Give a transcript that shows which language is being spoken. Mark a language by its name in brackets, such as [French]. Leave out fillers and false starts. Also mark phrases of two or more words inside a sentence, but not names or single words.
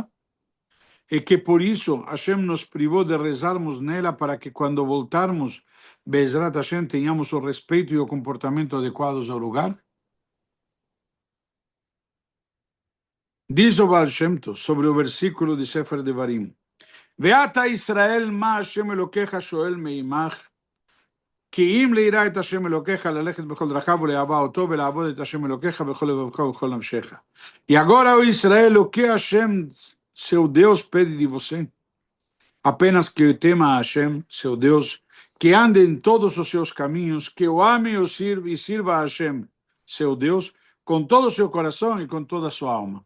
[Portuguese] E que por isso Hashem nos privou de rezarmos nela para que quando voltarmos, [Hebrew] בעזרת השם, [Portuguese] tenhamos o respeito e o comportamento adequados ao lugar? Diz o Baal Shem Tov sobre o versículo de Sefer Devarim: [Hebrew] ועתה ישראל מה השם אלוקיך שואל מעמך, כי אם ליראה את השם אלוקיך, ללכת בכל דרכיו ולאהבה אותו, ולעבוד את השם אלוקיך בכל לבבך ובכל נפשך. [Portuguese] E agora, ó Israel, o que Hashem, seu Deus, pede de você? Apenas que tema a Hashem, seu Deus, que ande em todos os seus caminhos, que o ame e sirva a Hashem, seu Deus, com todo o seu coração e com toda a sua alma.